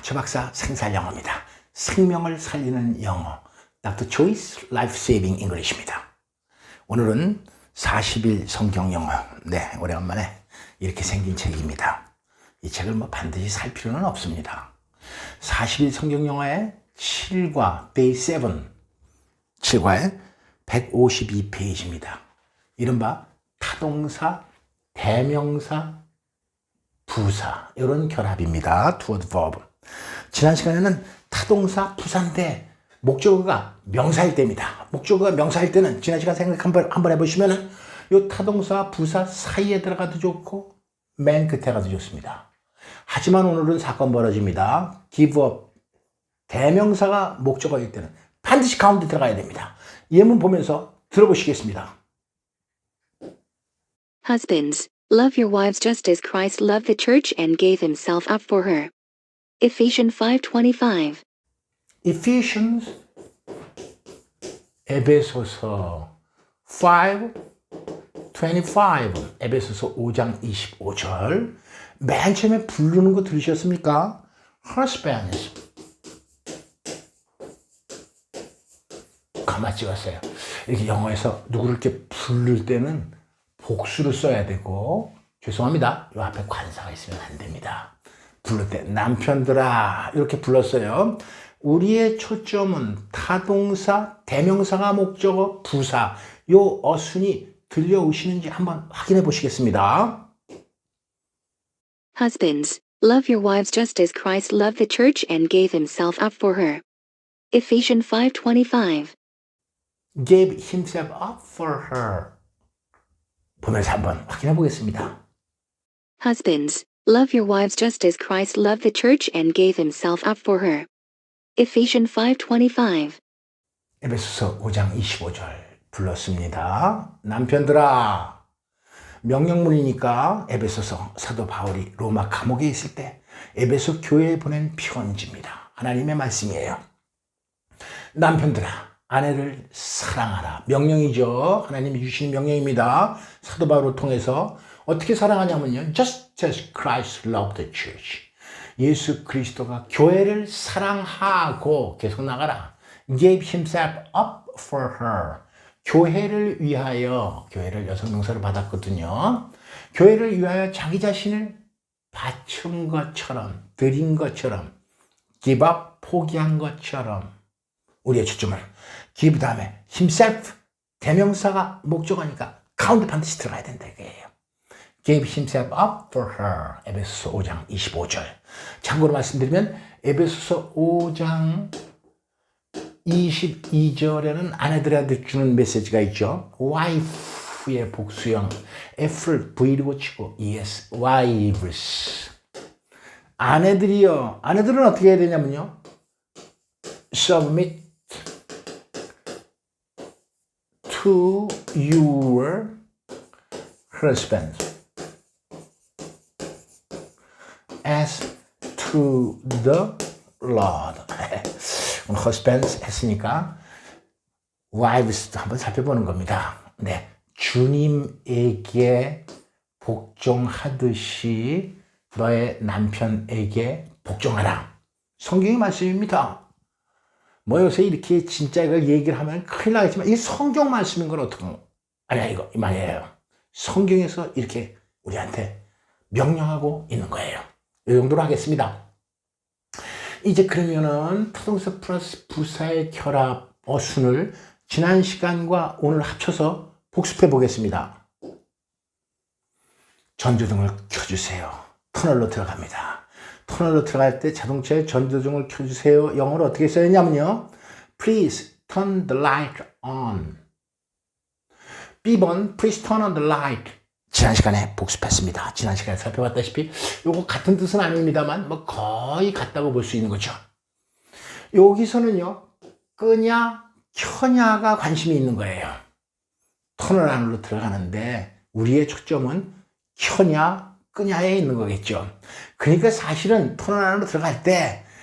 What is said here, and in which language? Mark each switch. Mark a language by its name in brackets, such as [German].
[Korean] 최 박사 생살영어입니다. 생명을 살리는 영어 Dr. [English] Choi's Life Saving English입니다. [Korean] 오늘은 40일 성경 영어. 네, 오래간만에 이렇게 생긴 책입니다. 이 책을 반드시 살 필요는 없습니다. 40일 성경 영어의 7과 Day 7, 7과의 152페이지입니다. 이른바 타동사, 대명사, 부사 이런 결합입니다. [English] two word verb. [Korean] 지난 시간에는 타동사, 부사인데 목적어가 명사일 때입니다. 목적어가 명사일 때는 지난 시간 생각 한번 해보시면은 요 타동사, 부사 사이에 들어가도 좋고 맨 끝에 가도 좋습니다. 하지만 오늘은 사건 벌어집니다. [English] give up. [Korean] 대명사가 목적어일 때는 반드시 가운데 들어가야 됩니다. 예문 보면서 들어보시겠습니다. [English] Husbands, love your wives just as Christ loved the church and gave himself up for her. Ephesians 5:25. [Korean] Ephesians 에베소서 5:25 에베소서 5장 25절 맨 처음에 부르는 거 들으셨습니까? Husbands 가만 찍었어요. 이렇게 영어에서 누구를 이렇게 부를 때는 복수를 써야 되고 죄송합니다. 이 앞에 관사가 있으면 안 됩니다. 부를 때 남편들아 이렇게 불렀어요. 우리의 초점은 타동사, 대명사가 목적어, 부사 요 어순이 들려오시는지 한번 확인해 보시겠습니다. [English] Husbands, love your wives just as Christ loved the church and gave himself up for her. Ephesians 5:25. Gave himself up for her. [Korean] 보면서 한번 확인해 보겠습니다. [English] Husbands, love your wives just as Christ loved the church and gave himself up for her. Ephesians 5:25. [Korean] 에베소서 5장 25절 불렀습니다. 남편들아, 명령문이니까 에베소서 사도 바울이 로마 감옥에 있을 때 에베소 교회에 보낸 편지입니다. 하나님의 말씀이에요. 남편들아, 아내를 사랑하라. 명령이죠. 하나님이 주신 명령입니다. 사도 바울을 통해서 어떻게 사랑하냐면요. [English] Just as Christ loved the church. [Korean] 예수 그리스도가 교회를 사랑하고 계속 나가라. [English] Gave himself up for her. [Korean] 교회를 위하여, 교회를 여성명사로 받았거든요. 교회를 위하여 자기 자신을 바친 것처럼, 드린 것처럼, give up, 포기한 것처럼 우리의 초점을 give 다음에 himself, 대명사가 목적어니까 가운데 반드시 들어가야 된다 이거예요. [English] Gave himself up for her. [Korean] 에베소서 5장 25절. 참고로 말씀드리면 에베소서 5장 22절에는 아내들한테 주는 메시지가 있죠. wife의 복수형 F를 V로 고치고 [English] yes, wives. [Korean] 아내들이요. 아내들은 어떻게 해야 되냐면요. [English] submit to your husband as to the Lord. [Korean] 오늘 husbands 했으니까 wives도 한번 살펴보는 겁니다. 네, 주님에게 복종하듯이 너의 남편에게 복종하라. 성경의 말씀입니다. 요새 이렇게 진짜 이걸 얘기를 하면 큰일 나겠지만 이 성경 말씀인 건 어떡한 아니야 이거 이 말이에요. 성경에서 이렇게 우리한테 명령하고 있는 거예요. 이 정도로 하겠습니다. 이제 그러면은 타동사 플러스 부사의 결합 어순을 지난 시간과 오늘 합쳐서 복습해 보겠습니다. 전조등을 켜주세요. 터널로 들어갑니다. 터널로 들어갈 때 자동차에 전조등을 켜주세요. 영어로 어떻게 써야냐면요. [English] Please turn the light on. B번 Please turn on the light. [Korean] 지난 시간에 복습했습니다. 지난 시간에 살펴봤다시피 요거 같은 뜻은 아닙니다만 거의 같다고 볼 수 있는 거죠. 여기서는요. 끄냐 켜냐가 관심이 있는 거예요. 터널 안으로 들어가는데 우리의 초점은 켜냐 끄냐에 있는 거겠죠. 그러니까 사실은 터널 안으로 들어갈 때